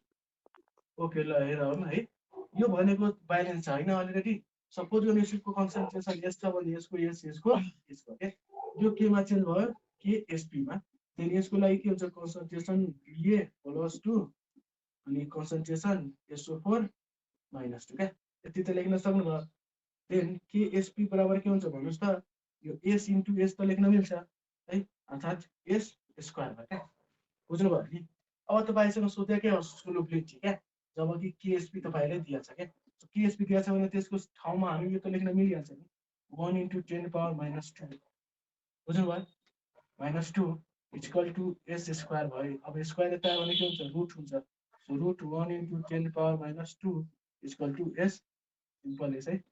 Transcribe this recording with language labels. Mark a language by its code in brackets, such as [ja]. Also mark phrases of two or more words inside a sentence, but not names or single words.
[ne] ओके ल हेर है यो भनेको ब्यालेन्स छ हैन [en] already suppose [ne] यो एसिडको कन्सन्ट्रेसन S छ भने यसको यसको के यो केमा चेन्ज भयो KSP मा then यसको लागि के हुन्छ कन्सन्ट्रेसन Ba+2 अनि कन्सन्ट्रेसन SO4 -2 के यति त लेख्न सक्नुभयो then KSP बराबर के हुन्छ भन्नुस् त यो S * S त लेख्न मिल्छ है अर्थात S स्क्वायर भयो के बुझ्नु भयो नि अब तपाईसँग सोध्या के हो सोलुबिलिटी के जब कि KSP तपाईले दिएछ के KSP दिएछ भने त्यसको ठाउँमा हामी यो त लेख्न मिलिहाल्छ नि 1 * 10 power -2 बुझ्नु भयो -2 = S स्क्वायर भयो अब स्क्वायर यता भने के हुन्छ रुट हुन्छ [en] so root [ne] 1 * 10 power -2 = S सिम्पल एस है